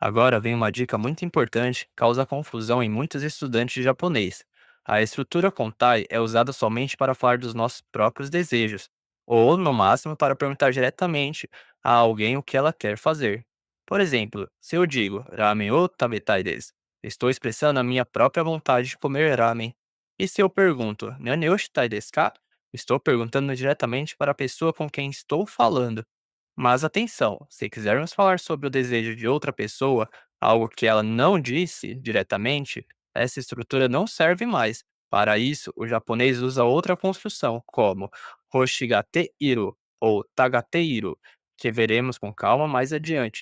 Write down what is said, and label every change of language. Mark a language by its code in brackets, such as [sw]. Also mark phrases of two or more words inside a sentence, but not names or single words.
[pt] Agora vem uma dica muito importante que causa confusão em muitos estudantes de japonês. A estrutura kontai é usada somente para falar dos nossos próprios desejos, ou no máximo para perguntar diretamente a alguém o que ela quer fazer. Por exemplo, se eu digo [ja] ラーメンを食べたいです, [pt] estou expressando a minha própria vontade de comer ramen. E se eu pergunto [ja] 何をしたいですか? [pt] Estou perguntando diretamente para a pessoa com quem estou falando. Mas atenção, se quisermos falar sobre o desejo de outra pessoa, algo que ela não disse diretamente, essa estrutura não serve mais. Para isso, o japonês usa outra construção, como hoshigateiru ou tagateiru, que veremos com calma mais adiante.